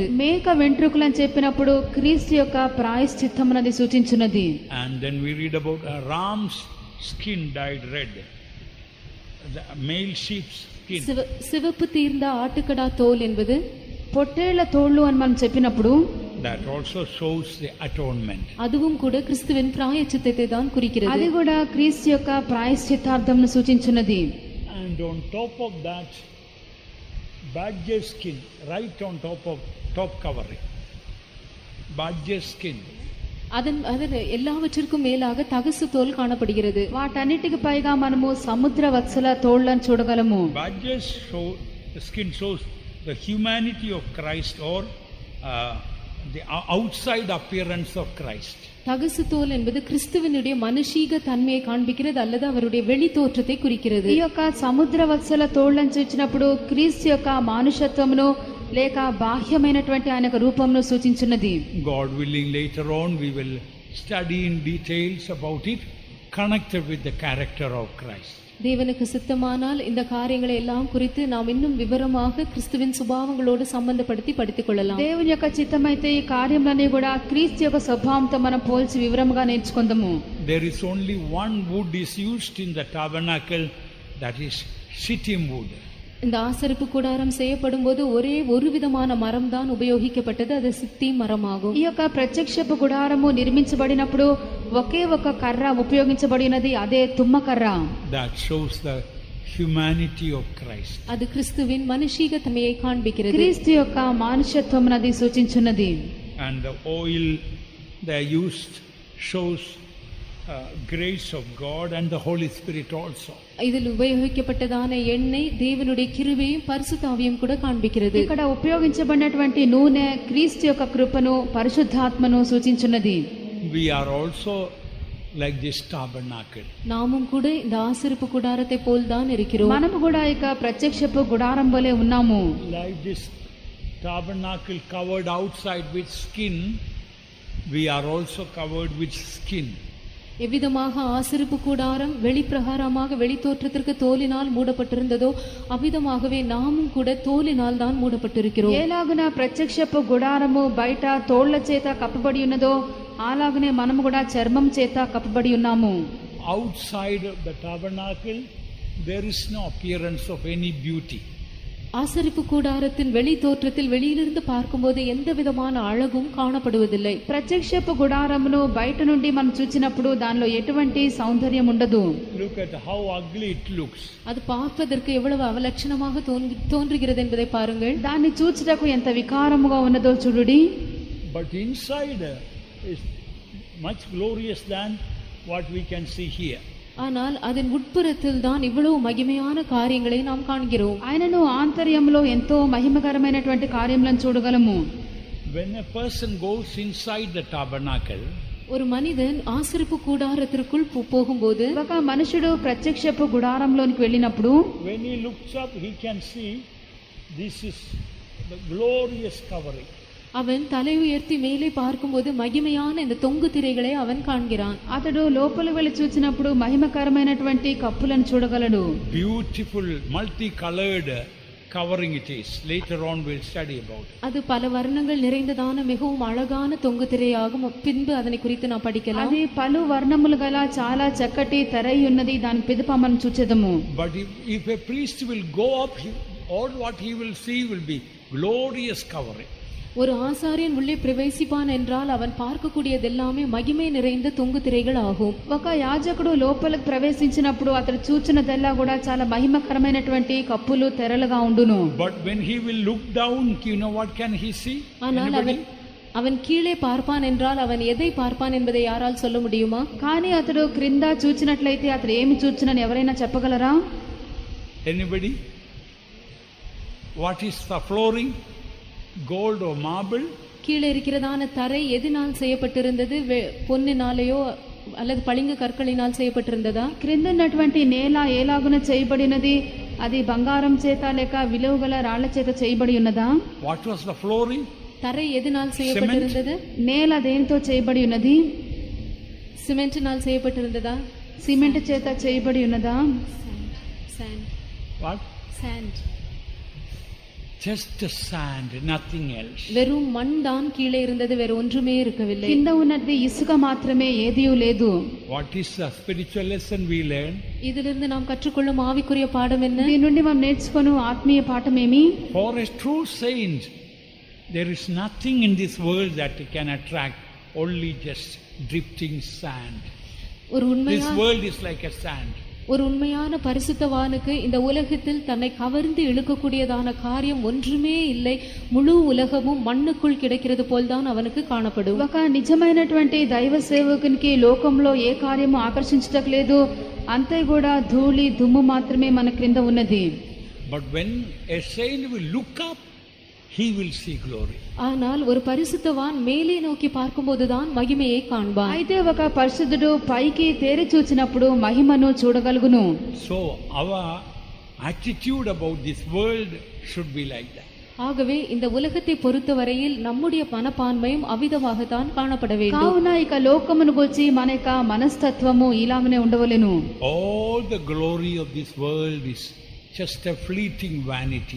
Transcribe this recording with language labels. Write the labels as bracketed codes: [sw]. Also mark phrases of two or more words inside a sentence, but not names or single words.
[te] మేక వెంట్రుకలు అని చెప్పినప్పుడు క్రీస్తు యొక్క ప్రాయశ్చిత్తమునది సూచించున్నది. [en] And then we read about a ram's skin dyed red, the male sheep's skin. [ta] சிவப்பு தீர்ந்த ஆட்டுக்கடா தோல் என்பது [te] పొట్టేళ్ల తోళ్ళు అని మనం చెప్పినప్పుడు [en] that also shows the atonement. [ta] அதுவும் கூட கிறிஸ்துவின் பிராயச்சித்தத்தை தான் குறிக்கிறது. [te] అది కూడా క్రీస్తు యొక్క ప్రాయశ్చిత్తార్థమును సూచించున్నది. [en] And on top of that, badger skin, right on top of top covering. Badger skin. [ta] அதன் எல்லாவற்றிற்கும் மேலாக தகசு தோல் காணப்படுகிறது. [te] వాటన్నిటికి పైగా మనము సముద్ర వత్సల తోళ్ళను చూడగలము. [en] Badger skin shows the humanity of Christ, or the outside appearance of Christ. [ta] தகசு தோல் என்பது கிறிஸ்துவினுடைய மனுஷீக தன்மையை காண்பிக்கிறது அல்லது அவருடைய வெளி தோற்றத்தை குறிக்கிறது. [te] ఈ యొక్క సముద్ర వత్సల తోళ్ళను చూచినప్పుడు క్రీస్తు యొక్క మానుషత్వమును లేక బాహ్యమైనటువంటి ఆయన రూపమును సూచించున్నది. [en] God willing, later on we will study in details about it, connected with the character of Christ. [ta] தேவனுக்கு சித்தமானால் இந்த காரியங்களை எல்லாம் குறித்து நாம் இன்னும் விவரமாக கிறிஸ்துவின் சுபாவங்களோடு சம்பந்தப்படுத்தி படித்துக் கொள்ளலாம். [te] దేవుని యొక్క చిత్తమైతే ఈ కార్యములన్నీ కూడా క్రీస్తు యొక్క స్వభావంతో మనం పోల్చి వివరముగా నేర్చుకుందాము. [en] There is only one wood is used in the tabernacle, that is shittim wood. [ta] இந்த ஆசரிப்பு கூடாரம் செய்யப்படும் போது ஒரே ஒரு விதமான மரம் தான் உபயோகிக்கப்பட்டது, அது சித்தி மரமாகும். [te] ఈ యొక్క ప్రత్యక్షపు గుడారము నిర్మించబడినప్పుడు ఒకే ఒక కర్ర ఉపయోగించబడినది, అదే తుమ్మ కర్ర. [en] That shows the humanity of Christ. [ta] அது கிறிஸ்துவின் மனுஷீக தன்மையை காண்பிக்கிறது. [te] క్రీస్తు యొక్క మానుషత్వమునది సూచించున్నది. [en] And the oil they used shows grace of God and the Holy Spirit also. [ta] இதில் உபயோகிக்கப்பட்டதான எண்ணெய் தேவனுடைய கிருபையும் பரிசுத்த ஆவியும் கூட காண்பிக்கிறது. [te] ఇక్కడ ఉపయోగించబడినటువంటి నూనె క్రీస్తు యొక్క కృపను పరిశుద్ధాత్మను సూచించున్నది. [en] We are also like this tabernacle. [ta] நாமும் கூட இந்த ஆசரிப்பு கூடாரத்தை போல் தான் இருக்கிறோம். [te] మనము కూడా ఇక ప్రత్యక్షపు గుడారం వలె ఉన్నాము. [en] Like this tabernacle covered outside with skin, we are also covered with skin. [ta] எவ்விதமாக ஆசரிப்பு கூடாரம் வெளிப்பிரகாரமாக வெளித்தோற்றத்திற்கு தோலினால் மூடப்பட்டிருந்ததோ அவ்விதமாகவே நாமும் கூட தோலினால் தான் மூடப்பட்டிருக்கிறோம். [te] ఏలాగున ప్రత్యక్షపు గుడారము బయట తోళ్ల చేత కప్పబడి ఉన్నదో అలాగనే మనము కూడా చర్మం చేత కప్పబడి ఉన్నాము. [en] Outside of the tabernacle there is no appearance of any beauty. [ta] ஆசரிப்பு கூடாரத்தின் வெளி தோற்றத்தில் வெளியிலிருந்து பார்க்கும்போது எந்த விதமான அழகும் காணப்படுவதில்லை. [te] ప్రత్యక్షపు గుడారమును బయట నుండి మనం చూచినప్పుడు దానిలో ఎటువంటి సౌందర్యం ఉండదు. [en] Look at how ugly it looks. [ta] அது பார்ப்பதற்கு எவ்வளவு அவலட்சணமாக தோன்றுகிறது என்பதை பாருங்கள். [te] దాన్ని చూచుటకు ఎంత వికారముగా ఉన్నదో చూడుడి. [en] But inside is much glorious than what we can see here. [ta] ஆனால் அதன் உட்புறத்தில் தான் இவ்வளவு மகிமையான காரியங்களை நாம் காண்கிறோம். [te] ఆయనను ఆంతర్యంలో ఎంతో మహిమకరమైనటువంటి కార్యములను చూడగలము. [en] When a person goes inside the tabernacle, [ta] ஒரு மனிதன் ஆசரிப்பு கூடாரத்திற்குள் போகும்போது [te] ఒక మనుషుడు ప్రత్యక్షపు గుడారంలోనికి వెళ్ళినప్పుడు [en] when he looks up he can see this is the glorious covering. [ta] அவன் தலை உயர்த்தி மேலே பார்க்கும்போது மகிமையான இந்த தொங்கு திரைகளை அவன் காண்கிறான். [te] అతడు లోపలికి వెళ్ళి చూసినప్పుడు మహిమకరమైనటువంటి కప్పులను చూడగలడు. [en] Beautiful multicolored covering it is. Later on we'll study about it. [ta] அது பல வர்ணங்கள் நிறைந்ததான மிகவும் அழகான தொங்கு திரையாகும். பின்பு அதனை குறித்து நாம் படிக்கலாம். [te] అది పలు వర్ణములు గల చాలా చక్కటి తెరై ఉన్నది. దాని పిదప మనం చూచెదము. [en] But if a priest will go up, all what he will see will be glorious covering. [ta] ஒரு ஆசாரியன் உள்ளே பிரவேசிப்பான் என்றால் அவன் பார்க்கக்கூடியதெல்லாமே மகிமை நிறைந்த தொங்கு திரைகள் ஆகும். [te] ఒక యాజకుడు లోపలికి ప్రవేశించినప్పుడు అతడు చూచినదల్లా కూడా చాలా మహిమకరమైనటువంటి కప్పులు తెరలుగా ఉండును. [en] But when he will look down, you know what can he see? [ta] ஆனால் அவன் கீழே பார்ப்பான் என்றால் அவன் எதை பார்ப்பான் என்பதை யாரால் சொல்ல முடியுமா? [te] కానీ అతడు క్రింద చూచినట్లయితే అతడు ఏమి చూచునని ఎవరైనా చెప్పగలరా? [en] Anybody? What is the flooring? Gold or marble? [ta] கீழே இருக்கிறதான தரை எதினால் செய்யப்பட்டிருந்தது? பொன்னினாலேயோ அல்லது பளிங்கு கற்களினால் செய்யப்பட்டிருந்ததா? [te] క్రింద ఉన్నటువంటి నేల ఏలాగున చేయబడినది? అది బంగారం చేత లేక విలువగల రాళ్ల చేత చేయబడి ఉన్నదా? [en] What was the flooring? [ta] தரை எதினால் செய்யப்பட்டிருந்தது? [te] నేల దేనితో చేయబడి ఉన్నది? [ta] సిమెంట్னால் செய்யப்பட்டிருந்ததா? [te] సిమెంట్ చేత చేయబడి ఉన్నదా? [en] Sand. What? Sand. Just sand, nothing else. [ta] வெறும் மண் தான் கீழே இருந்தது, வேற ஒன்றுமே இருக்கவில்லை. [te] కింద ఉన్నది ఇసుక మాత్రమే, ఏదియూ లేదు. [en] What is the spiritual lesson we learn? [ta] இதிலிருந்து நாம் கற்றுக்கொள்ளும் ஆவிக்குரிய பாடம் என்ன? [te] దీని నుండి మనం నేర్చుకొను ఆత్మీయ పాఠం ఏమి? [en] For a true saint, there is nothing in this world that can attract, only just drifting sand. This world is like a sand. [ta] ஒரு உண்மையான பரிசுத்தவானுக்கு இந்த உலகத்தில் தன்னை கவர்ந்து இழுக்கக்கூடியதான காரியம் ஒன்றுமே இல்லை. முழு உலகமும் மண்ணுக்குள் கிடைக்கிறது போல்தான் அவனுக்கு காணப்படும். [te] ఒక నిజమైనటువంటి దైవ సేవకునికి లోకంలో ఏ కార్యము ఆకర్షించట్లేదు, అంతే కూడా ధూళి దుమ్ము మాత్రమే మన క్రింద ఉన్నది. [en] But when a saint will look up, he will see glory. [ta] ஆனால் ஒரு பரிசுத்தவான் மேலே நோக்கி பார்க்கும்போதுதான் மகிமையை காண்பான். [te] అయితే ఒక పరిశుద్ధుడు పైకి తేరి చూచినప్పుడు మహిమను చూడగలుగును. [en] So our attitude about this world should be like that. [ta] ஆகவே இந்த உலகத்தை பொறுத்தவரையில் நம்முடைய மனப்பான்மையும் அவ்விதமாகத்தான் காணப்பட வேண்டும். [te] కావున ఇక లోకమును గురించి మన యొక్క మనస్తత్వము ఇలాగనే ఉండవలెను. [en] All the glory of this world is just a fleeting vanity.